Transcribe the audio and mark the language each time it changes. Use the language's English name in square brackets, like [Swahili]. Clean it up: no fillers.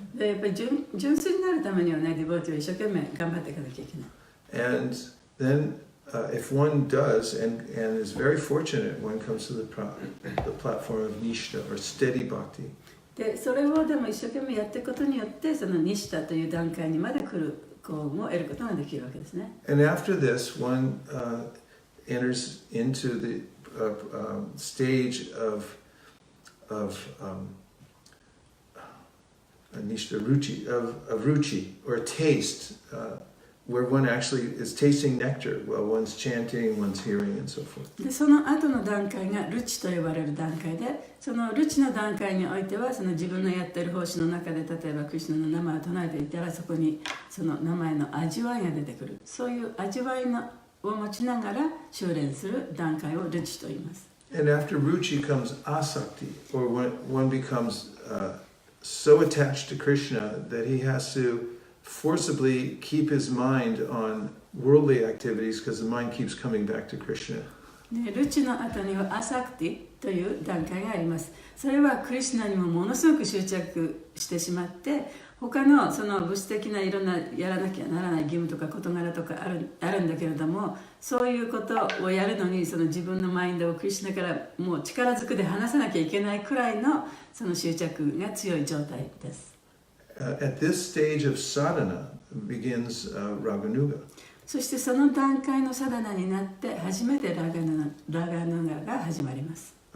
[Japanese] でやっぱり純粋になるためにはね、ディボーティーを一生懸命頑張っていかなきゃいけない。 [English] And then if one does and is very fortunate, one comes to the platform of nishta or steady bhakti. [Japanese] でそれをでも一生懸命やっていくことによってそのニシタという段階にまで来る幸運を得ることができるわけですね。 [English] And after this, one enters into the stage of nishta ruchi, of ruchi, or taste, where one actually is tasting nectar while one's chanting, one's hearing, and so forth. [Japanese] でその後の段階がルチと呼ばれる段階で、そのルチの段階においてはその自分のやっている奉仕の中で例えばクリシュナの名前を唱えていたらそこにその名前の味わいが出てくる。そういう味わいを持ちながら修練する段階をルチと言います。 [English] And after ruchi comes asakti, or when one becomes so attached to Krishna that he has to forcibly keep his mind on worldly activities because the mind keeps coming back to Krishna. [Japanese] でルチの後にはアサクティという段階があります。それはクリシュナにもものすごく執着してしまって他のその物質的ないろんなやらなきゃならない義務とか事柄とかあるんだけれども、そういうことをやるのにその自分のマインドをクリシュナからもう力ずくで離さなきゃいけないくらいのその執着が強い状態です。 [English] At this stage of sadhana begins Raganuga. [Japanese] そしてその段階のサダナになって初めてラガヌガが始まります。